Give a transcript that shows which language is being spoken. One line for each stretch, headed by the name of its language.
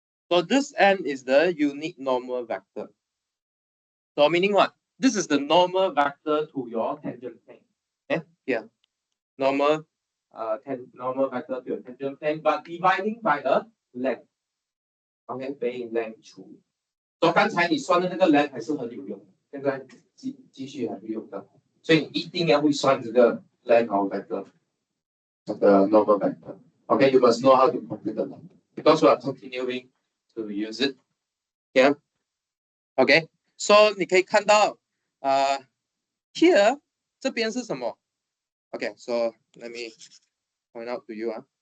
English: So this n is the unique normal vector. So meaning what? This is the normal vector to your tangent plane. Okay, here. Normal normal vector to your tangent plane, but dividing by the length.
Chinese: Okay, 被 length 除。所以刚才你算的那个 length 还是很有用的，现在继续还会用到，所以你一定要会算这个 length of vector 的 normal vector.
English: Okay, you must know how to compute the length because we are continuing to use it. Yeah. Okay, so
Chinese: 你可以看到
English: here
Chinese: 这边是什么
English: ？Okay, so let me point out to you.